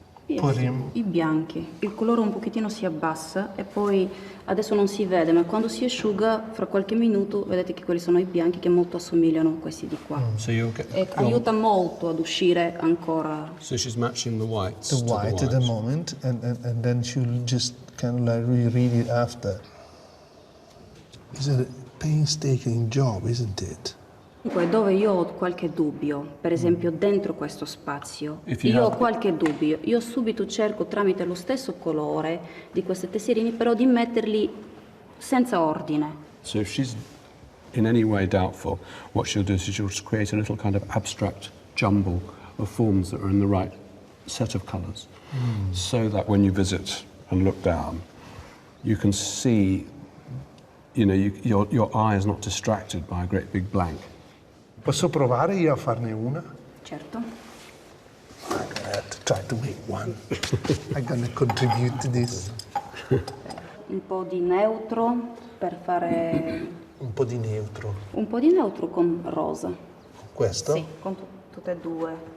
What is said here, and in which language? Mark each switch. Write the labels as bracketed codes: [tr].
[it] I bianchi, il colore un pochettino si abbassa e poi adesso non si vede, ma quando si asciuga fra qualche minuto vedete che quelli sono i bianchi che molto assomigliano a questi di qua. [en] So [it] e aiuta molto ad uscire ancora. [en] So she's matching the whites. The white at the moment, and then she'll just kind of like reread it after. It's a painstaking job, isn't it? [it] Dunque, dove io ho qualche dubbio, per esempio dentro questo spazio, io ho qualche dubbio, io subito cerco tramite lo stesso colore di questi tesserini, però di metterli senza ordine. [en] So if she's in any way doubtful, what she'll do is she'll create a little kind of abstract jumble of forms that are in the right set of colours, so that when you visit and look down, you can see, you know, your eye is not distracted by a great big blank. [it] Posso provare io a farne una? Certo. [en] I'm gonna have to try to make one. I'm gonna contribute to this. [it] Un po' di neutro per fare... Un po' di neutro. Un po' di neutro con rosa. Questo? Sì, con tutte e due.